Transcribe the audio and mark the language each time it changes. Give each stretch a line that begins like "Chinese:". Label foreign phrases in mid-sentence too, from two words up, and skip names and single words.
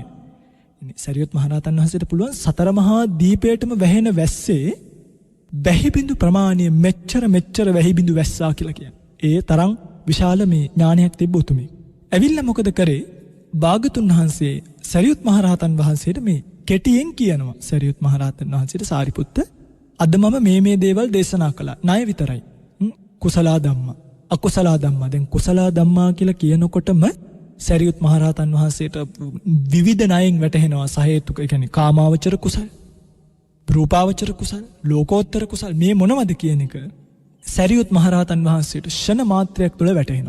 Sinhala: සරියුත් මහරහතන් වහන්සේට පුළුවන් සතර මහා දීපයටම වැහෙන වැස්සේ වැහි බිඳු ප්‍රමාණය මෙච්චර වැහි බිඳු වැස්සා කියලා කියන්නේ. ඒ තරම් විශාල මේ ඥානයක් තිබ්බ උතුමෙක්. ඇවිල්ලා මොකද කරේ? භාගතුන් වහන්සේ සරියුත් මහරහතන් වහන්සේට මේ කෙටියෙන් කියනවා. සරියුත් මහරහතන් වහන්සේට සාරිපුත්ත අද මම මේ දේවල් දේශනා කළා. ණය විතරයි.
Pali: කුසලා ධම්මා අකුසලා ධම්මා.
Sinhala: දැන් කුසලා ධම්මා කියලා කියනකොටම සරියුත් මහරහතන් වහන්සේට විවිධ ණයෙන් වැටහෙනවා. සහේතුක ඒ කියන්නේ කාමාවචර කුසල, රූපාවචර කුසල, ලෝකෝත්තර කුසල මේ මොනවද කියන එක සරියුත් මහරහතන් වහන්සේට ෂණ මාත්‍රයක් තුළ වැටහෙනවා.